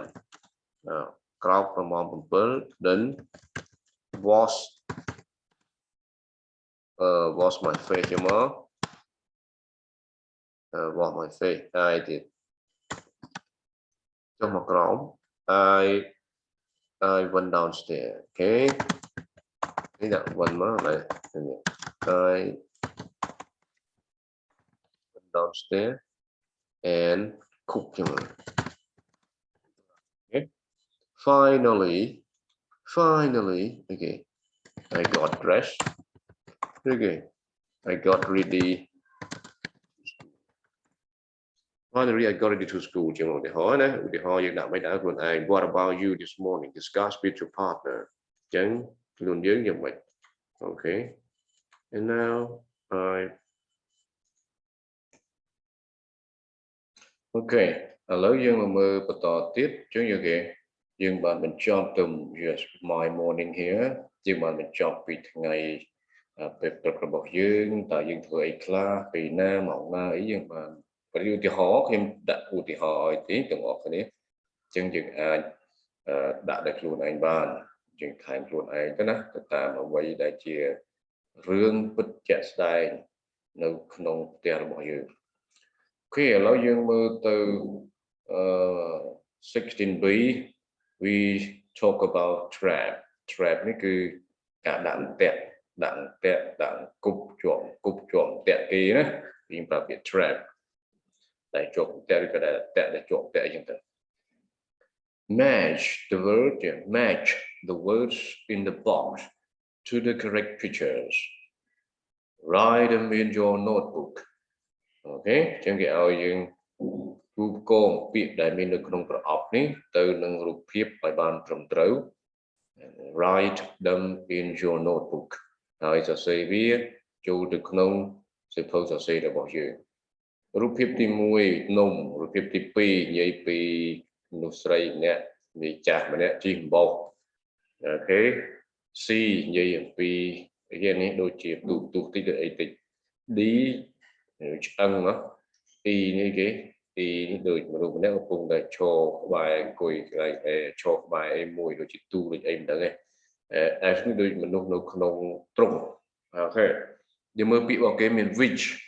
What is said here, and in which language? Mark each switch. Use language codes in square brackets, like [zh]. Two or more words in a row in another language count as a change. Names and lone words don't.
[km] ក្រោកប្រមាណ7 [en] then wash my face [km] យកមក [en] wash my face I did [km] ចុះមកក្រោម [en] I went downstairs okay [km] នេះដាក់ [en] went [km] មកហើយ [en] I went downstairs and cooked [km] យកមក [en] okay finally okay I got dressed okay I got ready finally I got ready to school [km] ជាងឧទាហរណ៍ណាឧទាហរណ៍យើងដាក់មិនដែរខ្លួនឯង [en] what about you this morning discuss with your partner [km] អញ្ចឹងខ្លួនយើងយ៉ាងម៉េច [en] okay and now [km] okay ឥឡូវយើងមកមើលបន្តទៀតអញ្ចឹងយើងបានបញ្ចប់ទៅ [en] yes my morning here [km] យើងបានបញ្ចប់ពី ថ្ងៃពេលព្រឹករបស់យើងតើយើងធ្វើអីខ្លះពេលណាម៉ោងណាអីយើងបានឧទាហរណ៍ខ្ញុំដាក់ឧទាហរណ៍ឲ្យទីទាំងអស់គ្នាអញ្ចឹងយើងអាចដាក់ដល់ខ្លួនឯងបានយើងថែមខ្លួនឯងទៅណាទៅតាមអ្វីដែលជារឿងពិតជាក់ស្ដែងនៅក្នុងផ្ទះរបស់យើងអូខេឥឡូវយើងមើលទៅ 16B [en] we talk about trap [km] នេះគឺការដាក់អន្ទាក់ដាក់គប់ជាប់អន្ទាក់គេណាយើងប្រើពាក្យ trap តែជាប់អន្ទាក់ឬក៏ដែលជាប់អន្ទាក់អញ្ចឹងទៅ [en] match the words in the box to the correct pictures write them in your notebook okay [km] ចឹងគេឲ្យយើងគូផ្គងពាក្យដែលមាននៅក្នុងប្រអប់នេះទៅនឹងរូបភាពឲ្យបានត្រឹមត្រូវ [en] write them in your notebook [km] ហើយសរសេរវាចូលទៅក្នុងសៀវភៅសរសេររបស់យើងរូបភាពទី1នំរូបភាព ទី2និយាយពីមនុស្សស្រីម្នាក់និយាយចាស់ម្នាក់ជិះអំបោសអូខេ C និយាយអំពីនេះដូចជាទូតិចទៅអីតិច D ឆ្អឹងណា E នេះគេ E នេះដូចមនុស្សម្នាក់កំពុងតែឈរក្បែរអង្គុយឈរក្បែរអីមួយដូចជាទូដូចអីមិនដឹងទេ F នេះដូចមនុស្សនៅក្នុងទ្រុងអូខេយើងមើលពាក្យរបស់គេមាន which